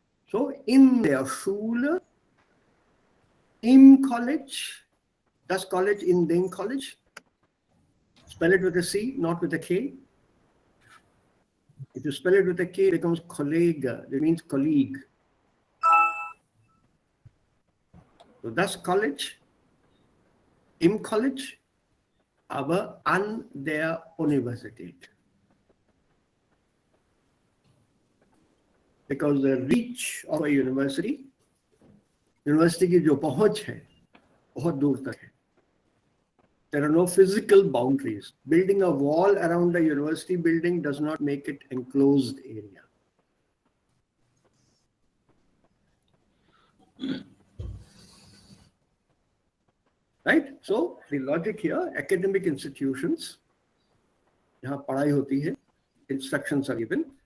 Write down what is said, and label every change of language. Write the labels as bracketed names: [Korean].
[German] So in der Schule, im College, das College, in dem College, [English] spell it with a C, not with a K. If you spell it with a K, it becomes Kollege, it means colleague. [German] So das College, im College, aber an der Universität. [English] Because the reach of a university [Hindi] की जो पहुंच है बहुत दूर तक है. [English] There are no physical boundaries. Building a wall around the university building does not make it enclosed area. Right? So the logic here, academic institutions, [Hindi] जहाँ पढ़ाई होती है, [English] instructions are given.